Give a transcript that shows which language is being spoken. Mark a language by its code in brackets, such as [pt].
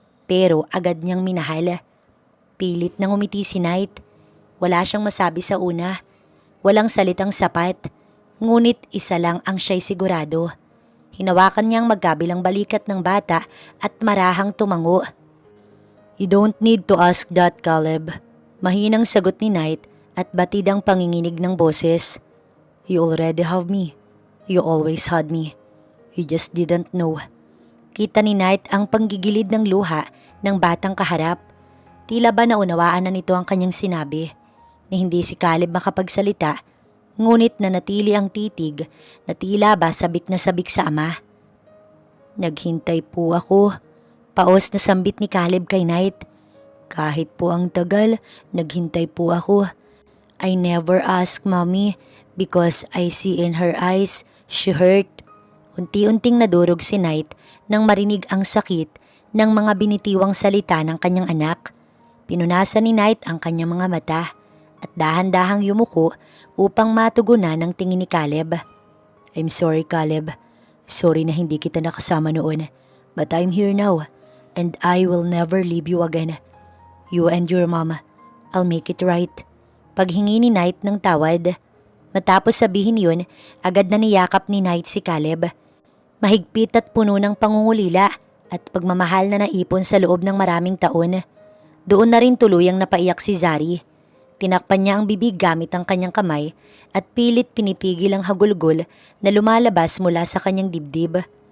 [tl] Pero agad niyang minahal. Pilit nang umiti si Knight. Wala siyang masabi sa una. Walang salitang sapat. Ngunit isa lang ang siya'y sigurado. Hinawakan niyang magkabilang balikat ng bata at marahang tumango. [en] "You don't need to ask that, Caleb." [tl] Mahinang sagot ni Knight at batid ang panginginig ng boses. [en] "You already have me. You always had me. You just didn't know." [tl] Kita ni Knight ang panggigilid ng luha ng batang kaharap. Tila ba naunawaan na nito ang kanyang sinabi. Ni hindi si Caleb makapagsalita, Ngunit nanatili ang titig na tila ba sabik na sabik sa ama. Naghintay po ako. Paos na sambit ni Caleb kay Knight. Kahit po ang tagal, naghintay po ako. [en] I never ask mommy because I see in her eyes she hurt. [tl] Unti-unting nadurog si Knight nang marinig ang sakit ng mga binitiwang salita ng kanyang anak. Pinunasan ni Knight ang kanyang mga mata at dahan-dahang yumuko upang matugunan ng tingin ni Caleb. [en] I'm sorry, [tl] Caleb. Sorry na hindi kita nakasama noon. [en] But I'm here now and I will never leave you again. You and your mom, I'll make it right. [tl] Paghingi ni Knight ng tawad. Matapos sabihin yun, agad na niyakap ni Knight si Caleb. Mahigpit at puno ng pangungulila at pagmamahal na naipon sa loob ng maraming taon. Doon na rin tuluyang napaiyak si Zari. Tinakpan niya ang bibig gamit ang kanyang kamay at pilit pinipigil ang hagulgol na lumalabas mula sa kanyang dibdib.